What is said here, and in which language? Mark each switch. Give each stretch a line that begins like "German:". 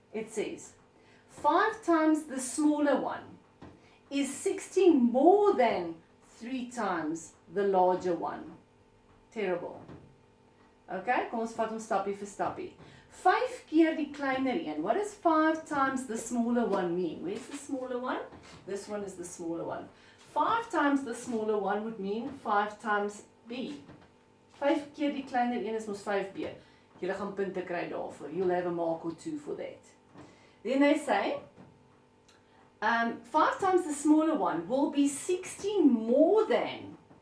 English: It says, 5 times the smaller one is 16 more than 3 times the larger one. Terrible.
Afrikaans: Okay, kom ons vat hom stappie vir stappie. 5 keer die kleiner een.
English: What does 5 times the smaller one mean? Where's the smaller one? This one is the smaller one. 5 times the smaller one would mean 5 times B.
Afrikaans: 5 keer die kleiner een is mos 5B. Julle gaan punte kry daarvoor.
English: You'll have a mark or 2 for that. Then they say, 5 times the smaller one will be 16 more than.